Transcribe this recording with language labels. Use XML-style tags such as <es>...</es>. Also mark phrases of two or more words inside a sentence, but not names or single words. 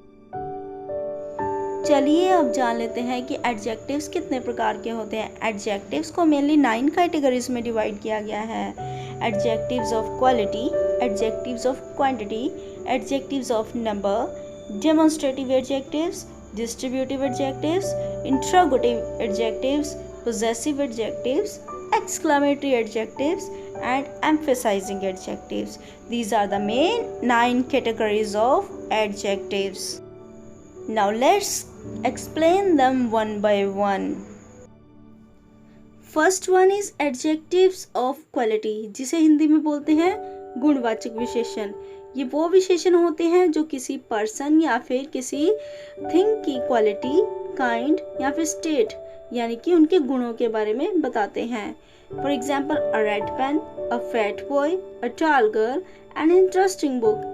<hi>चलिए अब जान लेते हैं कि एडजेक्टिव्स कितने प्रकार के होते हैं। एडजेक्टिव्स को मेनली 9 कैटेगरीज में डिवाइड किया गया है।</hi> <en>adjectives of quality, adjectives of quantity, adjectives of number, demonstrative adjectives distributive adjectives, interrogative adjectives, possessive adjectives, exclamatory adjectives, and emphasizing adjectives. These are the main 9 categories of adjectives. Now let's explain them one by one. First one is adjectives of quality,</en> <hi>जिसे हिंदी में बोलते हैं गुणवाचक विशेषण। ये वो विशेषण होते हैं जो किसी पर्सन या फिर किसी थिंग की</hi> <en>quality, kind</en> <hi>या फिर स्टेट यानी कि उनके गुणों के बारे में बताते हैं।</hi> <en>for example, a red pen, a fat boy, a tall girl, an interesting book.</en>